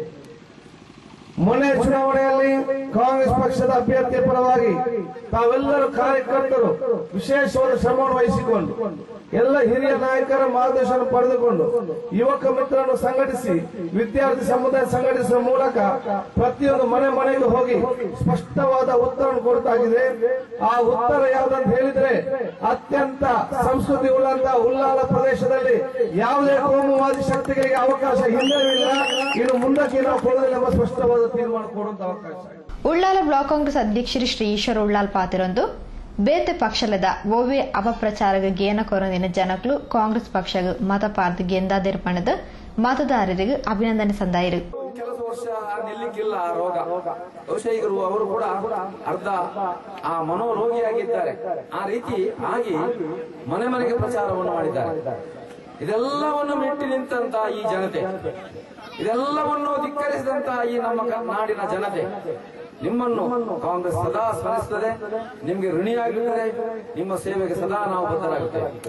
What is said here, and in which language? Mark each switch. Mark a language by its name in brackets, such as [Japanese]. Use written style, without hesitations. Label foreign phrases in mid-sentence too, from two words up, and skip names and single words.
[Kannada] ಮೊನ್ನೆ ಚುನಾವಣೆಯಲ್ಲಿ ಕಾಂಗ್ರೆಸ್ ಪಕ್ಷದ ಅಭ್ಯರ್ಥಿಯ ಪರವಾಗಿ ತಾವೆಲ್ಲರೂ ಕಾರ್ಯಕರ್ತರು ವಿಶೇಷವಾದ ಶ್ರಮವನ್ನು ವಹಿಸಿಕೊಂಡು ಎಲ್ಲ ಹಿರಿಯ ನಾಯಕರ ಮಾರ್ಗದರ್ಶನ ಪಡೆದುಕೊಂಡು ಯುವಕ ಮಿತ್ರರನ್ನು ಸಂಘಟಿಸಿ ವಿದ್ಯಾರ್ಥಿ ಸಮುದಾಯ ಸಂಘಟಿಸುವ ಮೂಲಕ ಪ್ರತಿಯೊಂದು ಮನೆಗೂ ಹೋಗಿ ಸ್ಪಷ್ಟವಾದ ಉತ್ತರವನ್ನು ಕೊಡ್ತಾಗಿದೆ. ಆ ಉತ್ತರ ಯಾವುದಂತ ಹೇಳಿದ್ರೆ ಅತ್ಯಂತ ಸಂಸ್ಕೃತಿ ಉಳ್ಳಂತ ಉಳ್ಳಾಲ ಪ್ರದೇಶದಲ್ಲಿ ಯಾವುದೇ ಕೋಮುವಾದಿ ಶಕ್ತಿಗಳಿಗೆ ಅವಕಾಶ ಹಿಂದಿಲ್ಲ, ಇನ್ನು ಮುಂದಕ್ಕೆ ನಾವು ಕೊಡೋದಿಲ್ಲ ಎಂಬ ಸ್ಪಷ್ಟವಾದ ತೀರ್ಮಾನ ಕೊಡುವಂತ ಅವಕಾಶ. [Tulu] ಉಳ್ಳಾಲ ಬ್ಲಾಕ್ ಕಾಂಗ್ರೆಸ್ ಅಧ್ಯಕ್ಷರು ಶ್ರೀ ಈಶ್ವರ ಉಳ್ಳಾಲ್ ಪಾತಿರೊಂದು ಬೇತೆ ಪಕ್ಷದ ಓವೆ ಅಪಪ್ರಚಾರಗ ಗೇನ ಕೊರೊಂದಿನ ಜನಕಲು ಕಾಂಗ್ರೆಸ್ ಪಕ್ಷಗ ಮತ ಪಾರ್ದು ಗೆಂದಾದಿರ ಪಣದ ಮತದಾರರಿಗೆ ಅಭಿನಂದನೆ ಸಂದಾಯಿರು. [Kannada] ವರ್ಷ ನಿಲ್ಲಿಕ್ಕಿಲ್ಲ ಆ ರೋಗ. ಬಹುಶಃ ಈಗ ಅವರು ಕೂಡ ಅರ್ಧ ಆ ಮನೋರೋಗಿಯಾಗಿದ್ದಾರೆ. ಆ ರೀತಿ ಆಗಿ ಮನೆ ಮನೆಗೆ ಪ್ರಚಾರವನ್ನು ಮಾಡಿದ್ದಾರೆ. ಇದೆಲ್ಲವನ್ನು ಮೆಟ್ಟಿ ನಿಂತ ಈ ಜನತೆ, ಇದೆಲ್ಲವನ್ನು ಧಿಕ್ಕರಿಸಿದಂತಹ ಈ ನಮ್ಮ ನಾಡಿನ ಜನತೆ ನಿಮ್ಮನ್ನು ಕಾಂಗ್ರೆಸ್ ಸದಾ ಸ್ಮರಿಸುತ್ತದೆ, ನಿಮಗೆ ಋಣಿಯಾಗಿರುತ್ತದೆ, ನಿಮ್ಮ ಸೇವೆಗೆ ಸದಾ ನಾವು ಬದ್ಧರಾಗುತ್ತೇವೆ.